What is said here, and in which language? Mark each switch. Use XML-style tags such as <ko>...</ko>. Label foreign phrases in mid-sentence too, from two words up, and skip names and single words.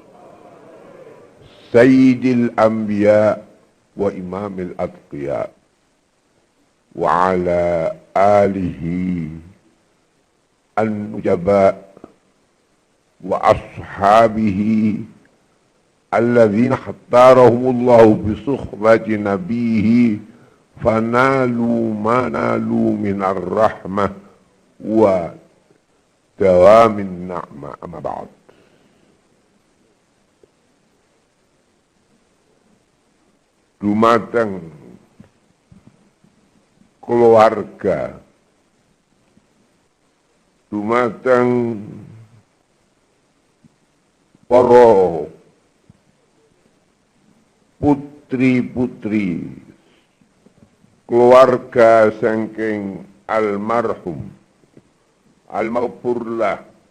<ar>سيد الأنبياء وإمام الأتقياء وعلى آله النجباء وأصحابه الذين اختارهم الله بصحبة نبيه فنالوا ما نالوا من الرحمة ودوام النعماء. أما بعد.</ar> <jv>Dumateng keluarga, dumateng para putri-putri keluarga saking</jv> <ar>المرحوم المغفور له</ar>